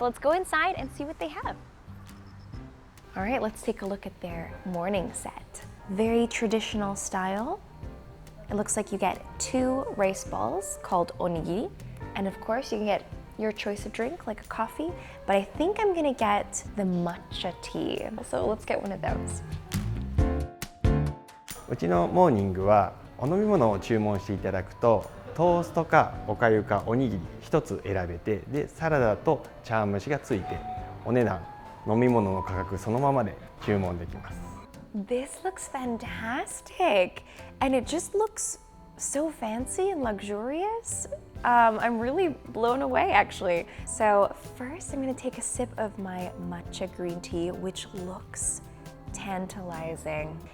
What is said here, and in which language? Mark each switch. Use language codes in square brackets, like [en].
[en] Let's go inside and see what they have. All right, let's take a look at their morning set. Very traditional style. It looks like you get 2 rice balls called onigiri, and of course you can get your choice of drink like a coffee, but I think I'm gonna get the matcha tea. So let's get one of those. [ja] うちのモーニングはお飲み物を注文していただくとトーストかおかゆかおにぎり1つ選べて、でサラダと茶碗蒸しがついてお値段飲み物の価格そのままで注文できます。 [en] This looks fantastic, and it just looks so fancy and luxurious. I'm really blown away actually. So first I'm going to take a sip of my matcha green tea, which looks tantalizing.